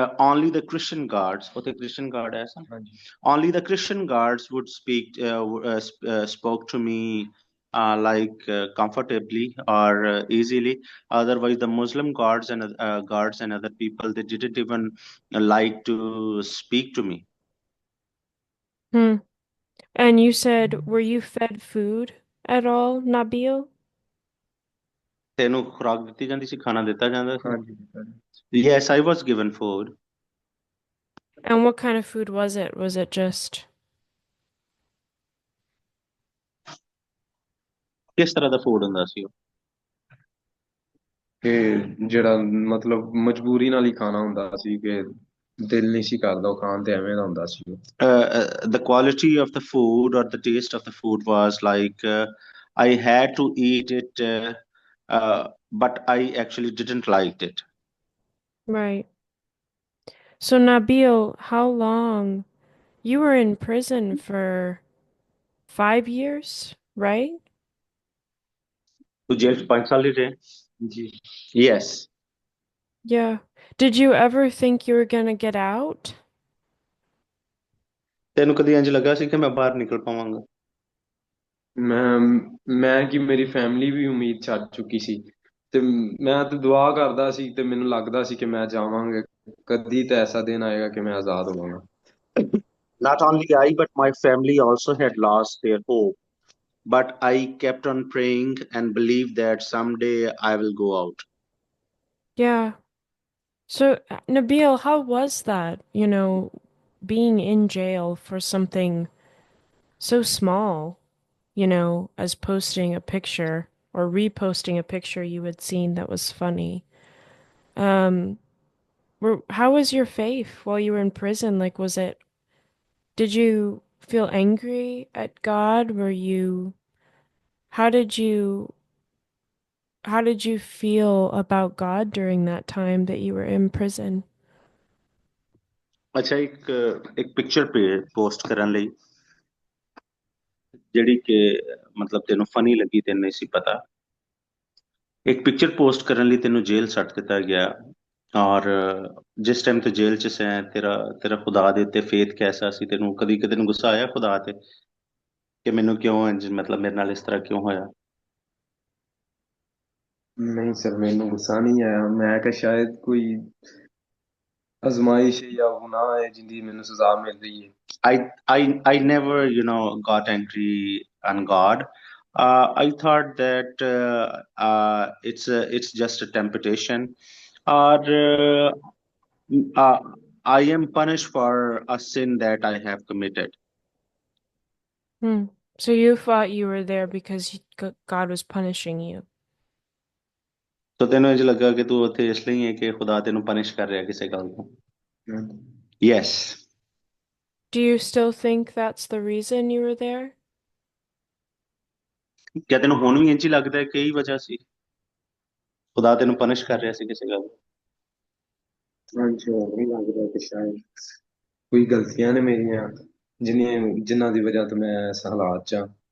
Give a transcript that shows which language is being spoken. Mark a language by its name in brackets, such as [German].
[English] Only the Christian guards, what the Christian guard as? [Punjabi] ਹਾਂਜੀ। [English] Only the Christian guards would spoke to me like comfortably or easily. Otherwise, the Muslim guards and other people, they didn't even like to speak to me. Hmm. And you said, were you fed food at all, Nabil? [Punjabi] ਤੈਨੂੰ ਖੁਰਾਕ ਦਿੱਤੀ ਜਾਂਦੀ ਸੀ, ਖਾਣਾ ਦਿੱਤਾ ਜਾਂਦਾ ਸੀ? ਹਾਂਜੀ sir. [English] Yes, I was given food. And what kind of food was it? Was it just [Punjabi] ਕਿਸ ਤਰ੍ਹਾਂ ਦਾ ਫੂਡ ਹੁੰਦਾ ਸੀ ਉਹ? ਕਿ ਜਿਹੜਾ ਮਤਲਬ ਮਜਬੂਰੀ ਨਾਲ ਹੀ ਖਾਣਾ ਹੁੰਦਾ ਸੀ, ਕਿ ਦਿਲ ਨਹੀਂ ਸੀ ਕਰਦਾ ਉਹ ਖਾਣ ਤੇ, ਐਵੇਂ ਦਾ ਹੁੰਦਾ ਸੀ ਉਹ। [English] The quality of the food or the taste of the food was like I had to eat it, but I actually didn't like it. right? So Nabil, how long? You were in prison for 5 years, right? [Hindi] तू jail 5 साल ही रहे? जी। [English] Yes. Yeah. Did you ever think you were gonna get out? [Punjabi] ਤੈਨੂੰ ਕਦੀ ਇੰਜ ਲੱਗਾ ਸੀ ਕਿ ਮੈਂ ਬਾਹਰ ਨਿਕਲ ਪਾਵਾਂਗਾ? ਮੈਂ ਕਿ ਮੇਰੀ ਫੈਮਿਲੀ ਵੀ ਉਮੀਦ ਛੱਡ ਚੁੱਕੀ ਸੀ, ਤੇ ਮੈਂ ਤੇ ਦੁਆ ਕਰਦਾ ਸੀ, ਤੇ ਮੈਨੂੰ ਲੱਗਦਾ ਸੀ ਕਿ ਮੈਂ ਜਾਵਾਂਗਾ, ਕਦੀ ਤਾਂ ਐਸਾ ਦਿਨ ਆਏਗਾ ਕਿ ਮੈਂ ਆਜ਼ਾਦ ਹੋਵਾਂਗਾ। [English] Not only I, but my family also had lost their hope. But I kept on praying and believed that someday I will go out. Yeah. So, Nabeel, how was that, being in jail for something so small, as posting a picture or reposting a picture you had seen that was funny? Um, how was your faith while you were in prison? Like, did you feel angry at God? How did you, how did you feel about God during that time that you were in prison? [Punjabi] ਅੱਛਾ ਇੱਕ picture post ਕਰਨ ਲਈ ਜਿਹੜੀ ਕਿ ਮਤਲਬ ਤੈਨੂੰ funny ਲੱਗੀ ਤੈਨੂੰ ਨਹੀਂ ਸੀ ਪਤਾ ਇੱਕ ਪਿਕਚਰ ਪੋਸਟ ਕਰਨ ਲਈ ਤੈਨੂੰ ਜੇਲ੍ਹ ਸੱਟ ਦਿੱਤਾ ਗਿਆ ਔਰ ਜਿਸ ਟਾਈਮ ਤੇ ਜੇਲ੍ਹ 'ਚ ਸੈਂ ਤੇਰਾ ਤੇਰਾ ਖੁਦਾ ਦੇ ਉੱਤੇ ਫੇਥ ਕੈਸਾ ਸੀ ਤੈਨੂੰ ਕਦੀ ਕਦੇ ਨੂੰ ਗੁੱਸਾ ਆਇਆ ਖੁਦਾ ਤੇ ਕਿ ਮੈਨੂੰ ਕਿਉਂ ਇੰਝ ਮਤਲਬ ਮੇਰੇ ਨਾਲ ਇਸ ਤਰ੍ਹਾਂ ਕਿਉਂ ਹੋਇਆ ਨਹੀਂ ਸਰ ਮੈਨੂੰ ਗੁੱਸਾ ਨਹੀਂ ਆਇਆ ਮੈਂ ਕਿਹਾ ਸ਼ਾਇਦ ਕੋਈ ਅਜ਼ਮਾਇਸ਼ ਹੈ ਜਾਂ ਗੁਨਾਹ ਹੈ ਜਿੰਦੀ ਮੈਨੂੰ ਸਜ਼ਾ ਮਿਲ ਰਹੀ ਹੈ [English] I never, got angry on God. I thought that it's just a temptation, or uh, I am punished for a sin that I have committed. Hmm. So you thought you were there because God was punishing you. [Punjabi] So ਤੈਨੂੰ ਇੰਝ ਲੱਗਾ ਕਿ ਤੂੰ ਉੱਥੇ ਇਸ ਲਈ ਹੈ ਕਿ ਖੁਦਾ ਤੈਨੂੰ ਪਨਿਸ਼ ਕਰ ਰਿਹਾ ਕਿਸੇ ਗੱਲ ਤੋਂ ਹਾਂਜੀ। [English] Yes. Do you still think that's the reason you were there? [Punjabi] ਕਿਆ ਤੈਨੂੰ ਹੁਣ ਵੀ ਇੰਝ ਹੀ ਲੱਗਦਾ ਹੈ ਕਿ ਇਹੀ ਵਜ੍ਹਾ ਸੀ ਖੁਦਾ ਤੈਨੂੰ ਪਨਿਸ਼ ਕਰ ਰਿਹਾ ਸੀ ਕਿਸੇ ਗੱਲ ਤੋਂ ਹਾਂਜੀ ਹੋਰ ਨਹੀਂ ਲੱਗ ਰਿਹਾ ਕਿ ਸ਼ਾਇਦ ਕੋਈ ਗਲਤੀਆਂ ਨੇ ਮੇਰੀਆਂ ਜਿਨ੍ਹਾਂ ਦੀ ਵਜ੍ਹਾ ਤੋਂ ਮੈਂ ਇਸ ਹਾਲਾਤ 'ਚ ਹਾਂ